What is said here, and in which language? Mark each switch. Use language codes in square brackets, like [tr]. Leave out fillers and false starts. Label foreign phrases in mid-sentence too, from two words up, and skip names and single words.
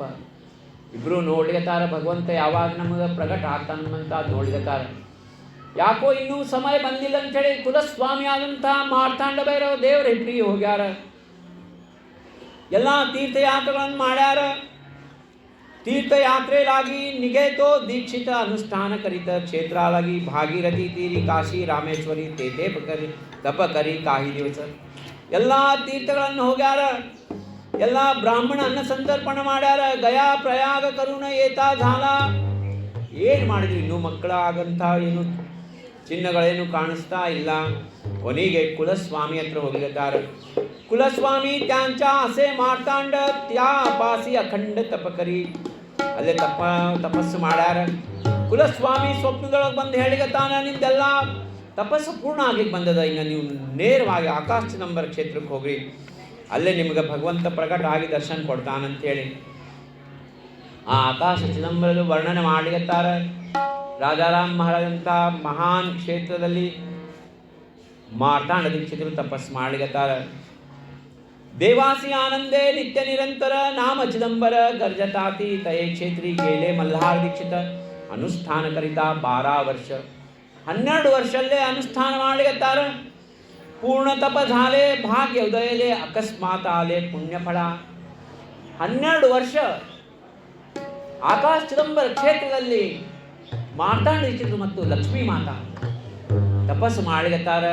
[kn] ಇಬ್ಬರು ನೋಡ್ಲಿಕತ್ತಾರ ಭಗವಂತ ಯಾವಾಗ ನಮಗೆ ಪ್ರಗಟ ಆಗ್ತಾನಂತ ನೋಡ್ಲಿಕತ್ತಾರ. ಯಾಕೋ ಇನ್ನೂ ಸಮಯ ಬಂದಿಲ್ಲ ಅಂಥೇಳಿ ಕುಲಸ್ವಾಮಿ ಆದಂಥ ಮಾರ್ತಾಂಡ ಭೈರವ ದೇವರ ಇಬ್ಬರಿಗೆ ಹೋಗ್ಯಾರ. ಎಲ್ಲ ತೀರ್ಥಯಾತ್ರೆಗಳನ್ನು ಮಾಡ್ಯಾರ. [mr] तीर्थयात्रेलागी निघेतो दीक्षित अनुष्ठान करीत क्षेत्रालागी भागीरथी तीरी काशी रामेश्वरी तेते तप करी काही दिवस. [kn] ಎಲ್ಲ ತೀರ್ಥಗಳನ್ನು ಹೋಗ್ಯಾರ, ಎಲ್ಲ ಬ್ರಾಹ್ಮಣ ಅನ್ನ ಸಂತರ್ಪಣೆ ಮಾಡ್ಯಾರ. [mr] गया प्रयाग करुण एता झाल. [kn] ಏನು ಮಾಡಿದ್ವಿ, ಇನ್ನೂ ಮಕ್ಕಳ ಆಗಂತ ಏನು ಚಿಹ್ನೆಗಳೇನು ಕಾಣಿಸ್ತಾ ಇಲ್ಲ. ಕೊನೆಗೆ ಕುಲಸ್ವಾಮಿ ಹತ್ರ ಹೋಗಿದ್ದಾರೆ. [mr] ಕುಲಸ್ವಾಮಿ त्यांच्या असे मार्तांड त्या पासी अखंड ತಪಕರಿ. [kn] ಅಲ್ಲೇ ತಪಸ್ಸು ಮಾಡ್ಯಾರ. ಕುಲಸ್ವಾಮಿ ಸ್ವಪ್ನದೊಳಗೆ ಬಂದು ಹೇಳಿಗತ್ತಾನ, ನಿಮ್ದೆಲ್ಲ ತಪಸ್ಸು ಪೂರ್ಣ ಆಗಿಗೆ ಬಂದದ, ಇನ್ನು ನೀವು ನೇರವಾಗಿ ಆಕಾಶ ಚಿದಂಬರ ಕ್ಷೇತ್ರಕ್ಕೆ ಹೋಗ್ರಿ, ಅಲ್ಲೇ ನಿಮ್ಗೆ ಭಗವಂತ ಪ್ರಕಟ ಆಗಿ ದರ್ಶನ ಕೊಡ್ತಾನಂತೇಳಿ ಆ ಆಕಾಶ ಚಿದಂಬರದ ವರ್ಣನೆ ಮಾಡಿಗತ್ತಾರೆ. ರಾಜಾರಾಮ್ ಮಹಾರಾಜಂಥ ಮಹಾನ್ ಕ್ಷೇತ್ರದಲ್ಲಿ ಮಾರ್ತಾಂಡ ದೀಕ್ಷಿತರು ತಪಸ್ಸು ಮಾಡಿಗತ್ತಾರೆ. [mr] देवासी आनंदे नित्य निरंतर नाम चिदंबर गर्जताती तये क्षेत्री गेले मल्हार दीक्षित अनुष्ठान करिता 12 वर्ष. [kn] 12 ವರ್ಷಲ್ಲೇ ಅನುಷ್ಠಾನ ಮಾಡಿಗತ್ತಾರೆ. [mr] पूर्ण तप झाले, भाग्य उदयले, अकस्मात आले पुण्यफल. [kn] 12 ವರ್ಷ ಆಕಾಶ ಚಿದಂಬರ ಕ್ಷೇತ್ರದಲ್ಲಿ ಮಾರ್ತಾಂಡ ದೀಕ್ಷಿತರು ಮತ್ತು ಲಕ್ಷ್ಮೀ ಮಾತಾ ತಪಸ್ಸು ಮಾಡಿಗತ್ತಾರೆ.